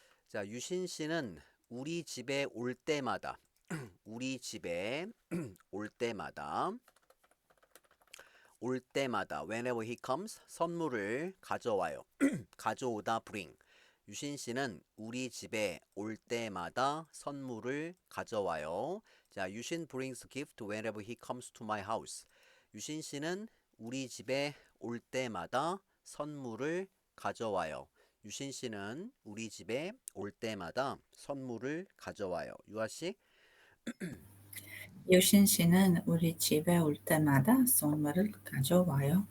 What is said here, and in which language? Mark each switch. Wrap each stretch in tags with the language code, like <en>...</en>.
<ko>자, 유신 씨는 우리 집에 올 때마다 우리 집에 올 때마다</ko> <en>whenever he comes</en> <ko>선물을 가져와요. 가져오다 bring. 유신 씨는 우리 집에 올 때마다 선물을 가져와요.</ko> <en>자, 유신 brings gift whenever he comes to my house.</en> <ko>유신 씨는 우리 집에 올 때마다 선물을 가져와요. 유신 씨는 우리 집에 올 때마다 선물을 가져와요. 유아 씨? 유신 씨는 우리 집에 올 때마다 선물을 가져와요.</ko>